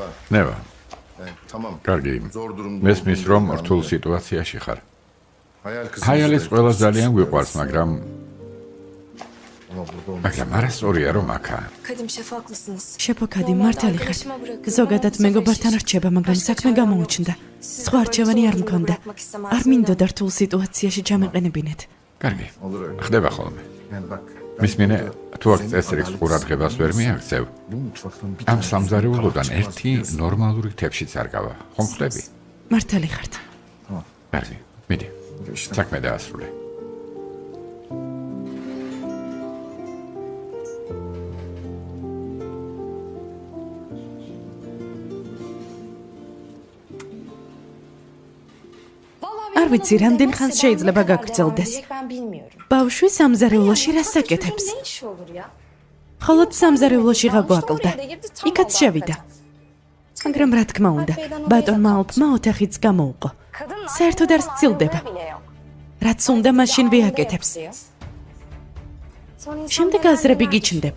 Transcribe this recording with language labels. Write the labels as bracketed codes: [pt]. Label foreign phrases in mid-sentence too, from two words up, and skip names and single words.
[ka] ნევა, [tr] tamam. [ka] კარგი. [tr] Zor durumda. [ka] მესმის რომ [tr] olduğunu [ka] რთულ [tr] anladım. [ka] სიტუაციაში ხარ. [tr] Hayal kızım. [ka] ჰაიალის ყველა ძალიან გვიყვარს, მაგრამ [tr] Ama burada olmaz. [ka] მაგრამ არასწორია რომ აქა. [tr] Kadim şef haklısınız. [ka] შეფოქადი მართალი ხარ. ზოგადად მეგობართან რჩება, მაგრამ საქმე გამოუჩნდა. სხვა არჩევანი არ მქონდა. არ მინდოდა რთულ სიტუაციაში ჩამეყენებინეთ. კარგი. [tr] Olur öyle. [ka] ხდება ხოლმე. [tr] Yani bak. [ka] მისმინე, თუ აქ წესრიგს ყურადღებას ვერ მიაქცევ, [tr] Bu mutfaktan bir [ka] ამ [tr] tane [ka] სამზარეულოდან [tr] çıkmaz [ka] ერთი [tr] biliyorsun. [ka] ნორმალური თეფშიც არ გავა. ხომ ხდები? მართალი ხართ. კარგი. მიდი. [tr] İşte. [ka] საქმე დაასრულე. არ ვიცი, რამდენ ხანს შეიძლება გაგრძელდეს. [tr] Ben bilmiyorum. [ka] ბავშვი სამზარეულოში რას აკეთებს? [tr] Ne iş olur ya? [ka] ხოლოდ სამზარეულოში გაგვაკლდა. იქაც შევიდა. მაგრამ რა თქმა უნდა, ბატონმა ალფმა ოთახიც გამოუყო. საერთოდ არ სცილდება. რაც უნდა მაშინ ვიაკეთებს. შემდეგ აზრები გიჩნდება.